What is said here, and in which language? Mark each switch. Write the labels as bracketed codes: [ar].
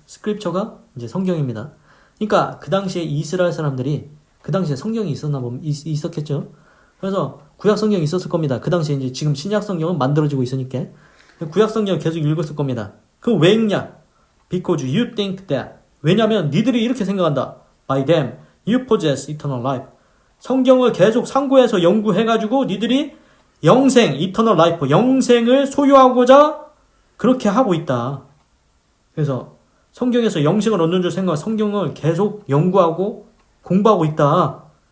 [ko] 스크립처가 이제 성경입니다. 그러니까 그 당시에 이스라엘 사람들이 그 당시에 성경이 있었겠죠. 그래서 구약 성경이 있었을 겁니다. 그 당시에 이제 지금 신약 성경은 만들어지고 있으니까 구약 성경을 계속 읽었을 겁니다. 그 왜 읽냐? [en] Because you think that. [ko] 왜냐면 니들이 이렇게 생각한다. [en] By them you possess eternal life. [ko] 성경을 계속 상고해서 연구해가지고 니들이 영생, [en] eternal life, [ko] 영생을 소유하고자 그렇게 하고 있다. 그래서 성경에서 영생을 얻는 줄 생각, 성경을 계속 연구하고 공부하고 있다.